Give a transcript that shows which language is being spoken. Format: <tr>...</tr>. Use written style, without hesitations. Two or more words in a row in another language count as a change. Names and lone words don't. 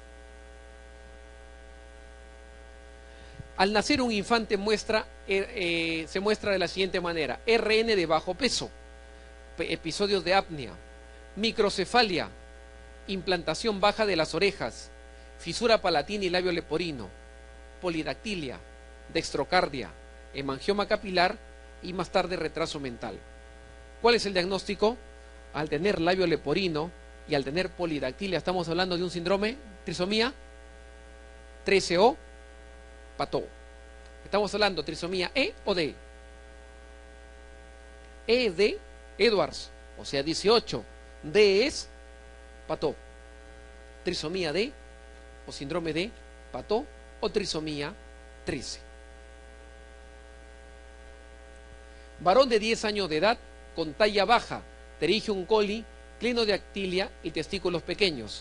<es>Al nacer un infante se muestra de la siguiente manera: RN de bajo peso, episodios de apnea, microcefalia, implantación baja de las orejas, fisura palatina y labio leporino, polidactilia, dextrocardia, hemangioma capilar y más tarde retraso mental. ¿Cuál es el diagnóstico? Al tener labio leporino y al tener polidactilia, estamos hablando de un síndrome, trisomía 13O, Pató. Estamos hablando de trisomía E o D. E de Edwards, o sea 18. D es Pató. Trisomía D o síndrome de Pató o trisomía 13. Varón de 10 años de edad con talla baja, pterygium coli, clinodactilia y testículos pequeños.</es>